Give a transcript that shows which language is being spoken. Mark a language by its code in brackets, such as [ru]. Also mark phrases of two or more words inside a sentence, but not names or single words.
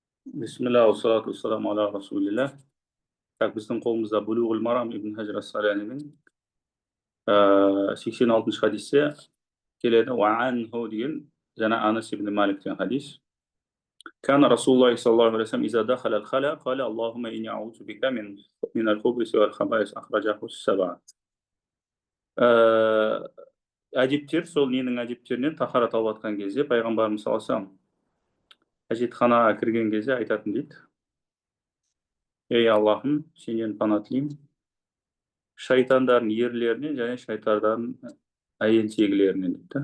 [ar] بسم الله والصلاة والسلام على رسول الله. [kk] Так, біздің қолымызда Булуғул Марам Ибн Хажар ас-Салалидің 86-шы хадисте келеді. Уанху деген жаңа Анас ибн Малик деген хадис. [ar] كان رسول الله صلى الله عليه وسلم إذا دخل الخلاء قال اللهم إني أعوذ بك من الخبث والخبائث أخرجه السبعة. [kk] Әдептер, сол ненің әдептерінен тахарат алып жатқан кезде пайғамбарымыз [ar] صلى الله عليه وسلم [kk] әжетханаға кірген кезде айтатын дейді: ей Аллахым, сенен пана тілеймін шайтандардың ерлерінен және шайтандардың әйелшегілерінен дейді.